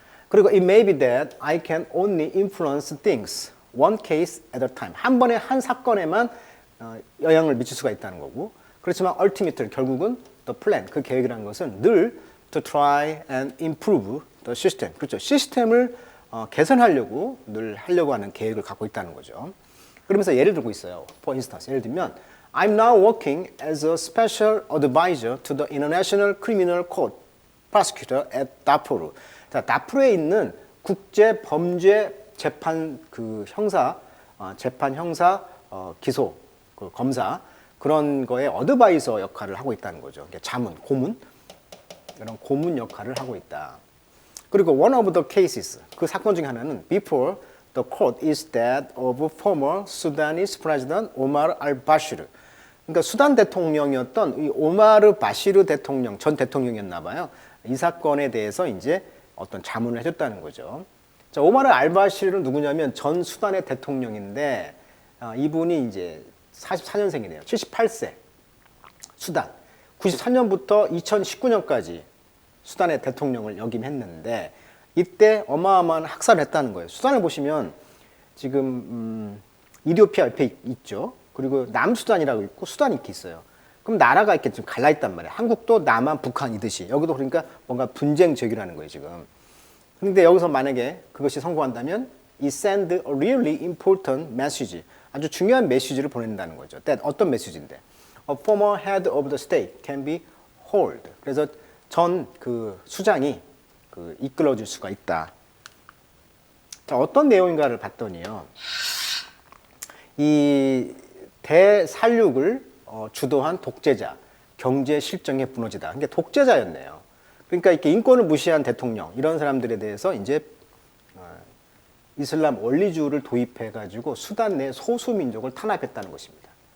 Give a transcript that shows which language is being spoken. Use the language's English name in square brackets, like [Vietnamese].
[English] 그리고 it may be that I can only influence things one case at a time. [Korean] 한 번에 한 사건에만 영향을 미칠 수가 있다는 거고. 그렇지만 [English] ultimately, [Korean] 결국은 [English] the plan, [Korean] 그 계획이라는 것은 늘 [English] to try and improve the system. [Korean] 그렇죠. 시스템을 개선하려고 늘 하려고 하는 계획을 갖고 있다는 거죠. 그러면서 예를 들고 있어요. [English] For instance, [Korean] 예를 들면 [English] I'm now working as a special advisor to the International Criminal Court prosecutor at Darfur. [Korean] 자, 다프르에 있는 국제 범죄 재판 그 재판 형사 기소 그 검사 그런 거에 어드바이저 역할을 하고 있다는 거죠. 자문, 고문 이런 고문 역할을 하고 있다. [English] 그리고 one of the cases, [Korean] 그 사건 중에 하나는 [English] before the court is that of former Sudanese president Omar al-Bashir. [Korean] 그러니까 수단 대통령이었던 이 오마르 바시르 대통령, 전 대통령이었나 봐요. 이 사건에 대해서 이제 어떤 자문을 해줬다는 거죠. 자, 오마르 알바시르는 누구냐면 전 수단의 대통령인데 이분이 이제 44년생이네요. 78세. 수단. 93년부터 2019년까지 수단의 대통령을 역임했는데 이때 어마어마한 학살을 했다는 거예요. 수단을 보시면 지금 이디오피아 옆에 있죠. 그리고 남수단이라고 있고 수단이 이렇게 있어요. 그럼 나라가 이렇게 좀 갈라 있단 말이에요. 한국도 남한, 북한이듯이. 여기도 그러니까 뭔가 분쟁 지역이라는 거예요, 지금. 근데 여기서 만약에 그것이 성공한다면 [English] it send a really important message. [Korean] 아주 중요한 메시지를 보낸다는 거죠. 어떤 메시지인데? [English] A former head of the state can be hold. [Korean] 그래서 전 그 수장이 그 이끌어줄 수가 있다. 자, 어떤 내용인가를 봤더니요. 이 대살육을 주도한 독재자, 경제 실정에 무너지다. 그러니까 독재자였네요. 그러니까 이렇게 인권을 무시한 대통령, 이런 사람들에 대해서 이제 이슬람 원리주의를 도입해가지고 수단 내 소수민족을 탄압했다는 것입니다.